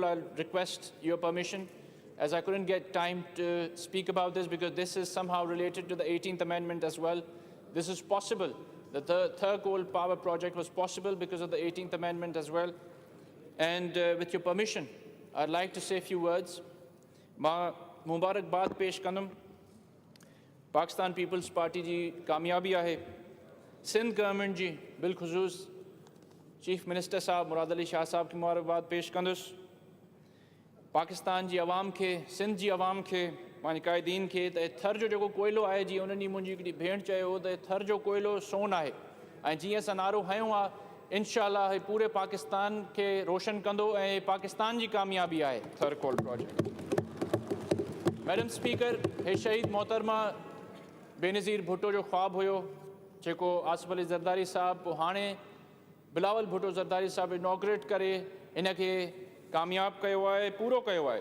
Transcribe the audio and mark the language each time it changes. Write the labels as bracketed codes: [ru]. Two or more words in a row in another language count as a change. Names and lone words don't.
[en] I'll request your permission, as I couldn't get time to speak about this because this is somehow related to the 18th Amendment as well. This is possible. The third coal power project was possible because of the 18th Amendment as well. And with your permission, I'd like to say a few words. [sd] مان مبارڪباد پيش ڪندم. پاڪستان پيپلز پارٽي جي ڪاميابي آهي. سنڌ گورنمينٽ جي بالخصوص [en] Chief Minister [sd] صاحب مراد علي شاهه صاحب کي مبارڪباد پيش ڪندس. پاڪستان جي عوام کي، سنڌ جي عوام کي, पांच कायदीन के थर जो कोयलो आहे जी उन्हनि मुंहिंजी हिकिड़ी भेण चयो त थर जो कोयलो सोन आहे ऐं जीअं असां नारो हयो आहे इंशाअल्लाह पूरे पाकिस्तान खे रोशन कंदो ऐं पाकिस्तान जी कामयाबी आहे थर कोल प्रोजेक्ट। [en] Madam Speaker, [sd] हे शहीद मोहतरमा बेनज़ीर भुट्टो जो ख्वाब हुयो जेको आसिफ अली ज़रदारी साहब पोइ हाणे बिलावल भुट्टो ज़रदारी साहब इनॉग्रेट करे इनखे कामयाब कयो आहे, पूरो कयो आहे।